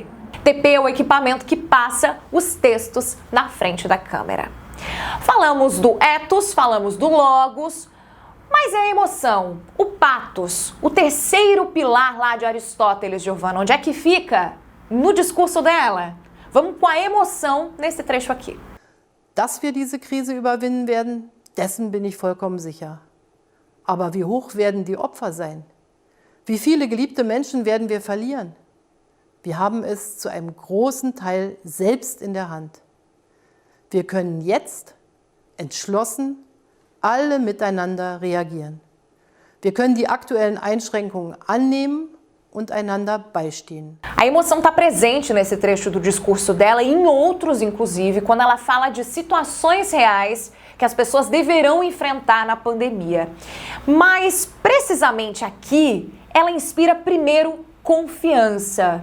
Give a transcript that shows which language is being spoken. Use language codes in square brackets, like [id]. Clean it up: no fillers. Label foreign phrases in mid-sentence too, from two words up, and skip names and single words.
[pt] TP é o equipamento que passa os textos na frente da câmera. Falamos do ethos, falamos do logos, mas é a emoção, o pathos, o terceiro pilar lá de Aristóteles, Giovana. Onde é que fica? No discurso dela. Vamos com a emoção nesse trecho aqui. [de] Dass wir diese Krise überwinden werden, dessen bin ich vollkommen sicher. Aber wie hoch werden die Opfer sein? Wie viele geliebte Menschen werden wir verlieren? Wir haben es zu einem großen Teil selbst in der Hand. Wir können jetzt entschlossen alle miteinander reagieren. Wir können die aktuellen Einschränkungen annehmen und einander beistehen. [pt] A emoção está presente nesse trecho do discurso dela e em outros, inclusive, quando ela fala de situações reais que as pessoas deverão enfrentar na pandemia. Mas, precisamente aqui, ela inspira primeiro confiança.